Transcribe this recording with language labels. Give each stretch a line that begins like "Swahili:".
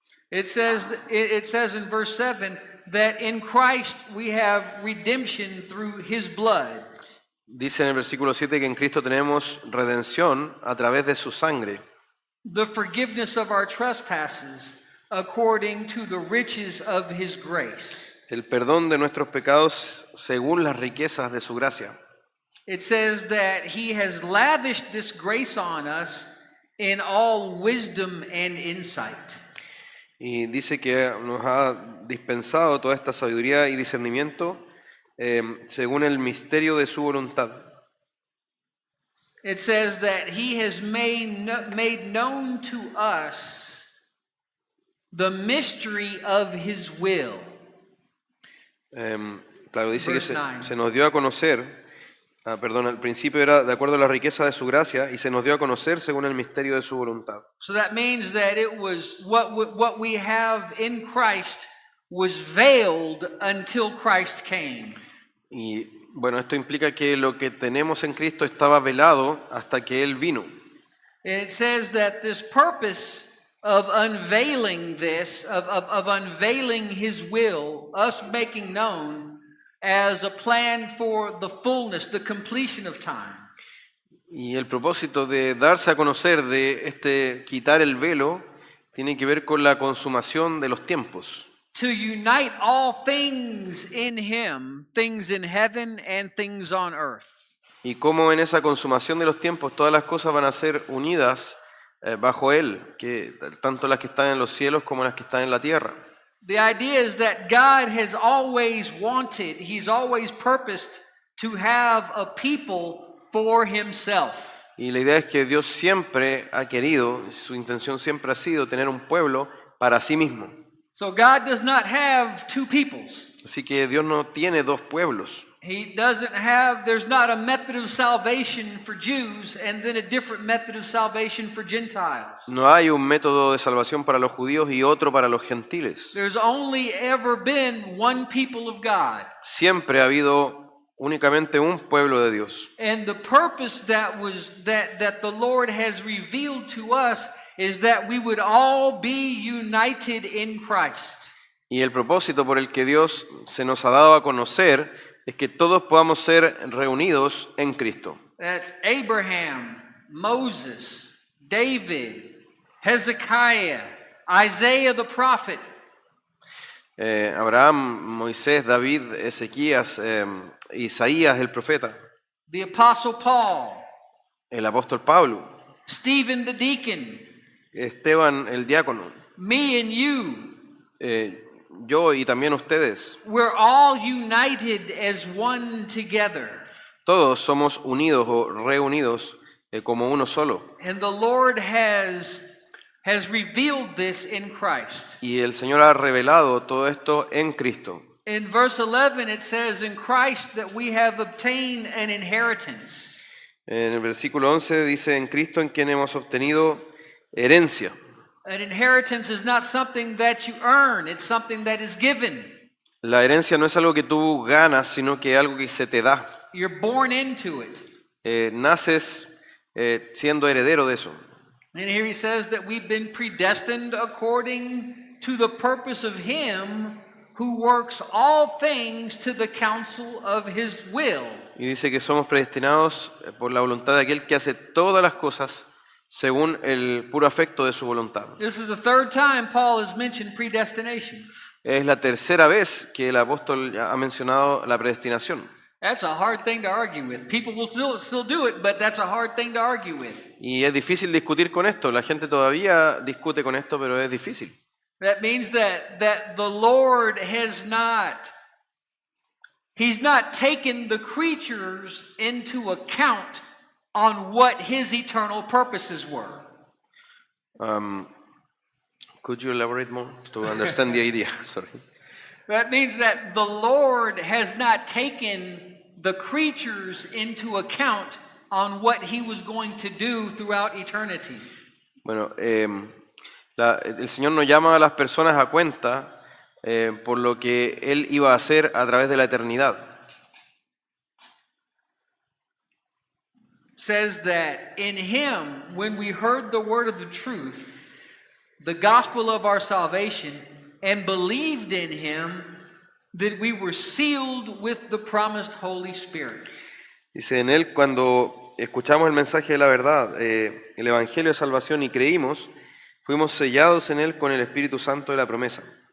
English: It says in verse 7 that in Christ we have redemption through His blood.
Spanish: Dice en el versículo 7 que en Cristo tenemos redención a través de su sangre,
English: The forgiveness of our trespasses according to the riches of His grace.
Spanish: el perdón de nuestros pecados según las riquezas de su gracia.
English: It says that He has lavished this grace on us in all wisdom and insight.
Spanish: Y dice que nos ha dispensado toda esta sabiduría y discernimiento según el misterio de su voluntad.
English: It says that He has made known to us the mystery of His will.
Spanish: Claro, dice que
English: Verse 9.
Spanish: se nos dio a conocer, al principio era de acuerdo a la riqueza de su gracia y se nos dio a conocer según el misterio de su voluntad.
English: So that means that it was what we have in Christ was veiled until Christ came.
Spanish: Y bueno, esto implica que lo que tenemos en Cristo estaba velado hasta que Él vino.
English: And it says that this purpose of unveiling this, of unveiling His will, us making known as a plan for the fullness, the completion of time.
Spanish: Y el propósito de darse a conocer de quitar el velo tiene que ver con la consumación de los tiempos.
English: To unite all things in Him, things in heaven and things on earth.
Spanish: Y cómo en esa consumación de los tiempos todas las cosas van a ser unidas bajo Él, que tanto las que están en los cielos como las que están en la tierra.
English: The idea is that God has always wanted, He's always purposed to have a people for Himself.
Spanish: Y la idea es que Dios siempre ha querido, su intención siempre ha sido tener un pueblo para sí mismo.
English: So God does not have two peoples.
Spanish: Así que Dios no tiene dos pueblos.
English: There's not a method of salvation for Jews and then a different method of salvation for Gentiles.
Spanish: No hay un método de salvación para los judíos y otro para los gentiles.
English: There's only ever been one people of God.
Spanish: Siempre ha habido únicamente un pueblo de Dios.
English: And the purpose that the Lord has revealed to us is that we would all be united in Christ.
Spanish: Y el propósito por el que Dios se nos ha dado a conocer es que todos podamos ser reunidos en Cristo.
English: That's Abraham, Moses, David, Hezekiah, Isaiah the prophet,
Spanish: Abraham, Moisés, David, Ezequías, Isaías el profeta,
English: the apostle Paul,
Spanish: el apóstol Pablo,
English: Stephen the deacon,
Spanish: Esteban el diácono,
English: me and you.
Spanish: yo y también ustedes.
English: We're all united as one together.
Spanish: Todos somos unidos o reunidos como uno solo.
English: And the Lord has revealed this in Christ.
Spanish: Y el Señor ha revelado todo esto en Cristo.
English: In verse 11 it says, in Christ that we have obtained an inheritance.
Spanish: En el versículo 11 dice, en Cristo en quien hemos obtenido herencia.
English: An inheritance is not something that you earn, it's something that is given.
Spanish: La herencia no es algo que tú ganas, sino que es algo que se te da.
English: You're born into it.
Spanish: Naces siendo heredero de eso.
English: And here he says that we've been predestined according to the purpose of Him who works all things to the counsel of His will.
Spanish: Y dice que somos predestinados por la voluntad de aquel que hace todas las cosas según el puro afecto de su voluntad.
English: This is the third time Paul has mentioned predestination.
Spanish: Es la tercera vez que el apóstol ha mencionado la predestinación.
English: That's a hard thing to argue with. People will still do it, but that's a hard thing to argue with.
Spanish: Y es difícil discutir con esto. La gente todavía discute con esto, pero es difícil.
English: That means that the Lord has He's not taken the creatures into account on what His eternal purposes were. Could you elaborate more to understand the idea? Sorry. That means that the Lord has not taken the creatures into account on what he was going to do throughout eternity.
Spanish: Bueno, el Señor nos llama a las personas a cuenta por lo que Él iba a hacer a través de la eternidad.
English: Says that in him, when we heard the word of the truth, the gospel of our salvation, and believed in him, that we were sealed with the promised Holy Spirit.
Spanish: Dice, en Él cuando escuchamos el mensaje de la verdad, el Evangelio de salvación y creímos, fuimos sellados en Él con el Espíritu Santo de la promesa.